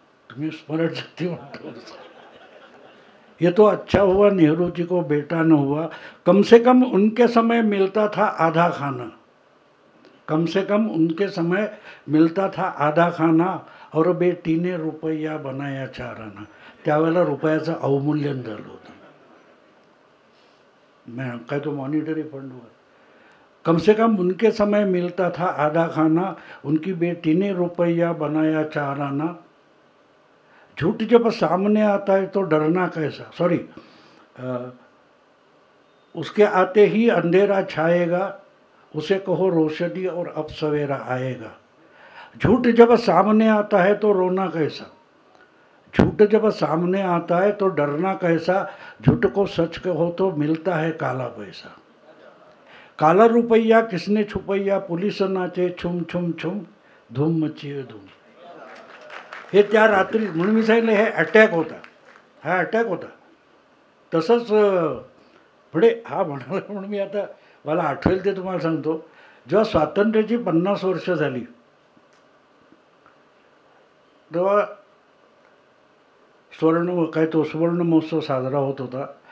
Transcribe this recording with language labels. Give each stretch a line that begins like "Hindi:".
Marathi: तुम्ही स्मरण शक्ती म्हणतो.
Hindi: ये तो अच्छा हुआ नेहरू जी को बेटा न हुआ. कम से कम उनके समय मिलता था आधा खाना, कम से कम उनके समय मिलता था आधा खाना, और बेटी ने रुपया बनाया 4 आना.
Marathi: त्यावेळेला रुपयाचं अवमूल्यन झालं होतं. मैं काय तो मॉनिटरी फंडवर,
Hindi: कम से कम उनके समय मिलता था आधा खाना, उनकी बेटी ने रुपया बनाया 4 आना. झूठ जब सामने आता है तो डरना कैसा, सॉरी, उसके आते ही अंधेरा छाएगा, उसे कहो रोशनी और अब सवेरा आएगा. झूठ जब सामने आता है तो रोना कैसा, झूठ जब सामने आता है तो डरना कैसा, झूठ को सच कहो तो मिलता है काला पैसा. काला रुपया किसने छुपैया, पुलिस नाचे छुम छुम छुम, धूम मची है धूम.
Marathi: हे त्या रात्री, म्हणून मी सांगितलं हे अटॅक होता, हा अटॅक होता. तसंच पुढे हा म्हणाला म्हणून मी आता मला आठवेल ते तुम्हाला सांगतो. जेव्हा स्वातंत्र्याची 50 वर्ष झाली तेव्हा सुवर्ण महोत्सव साजरा होत होता.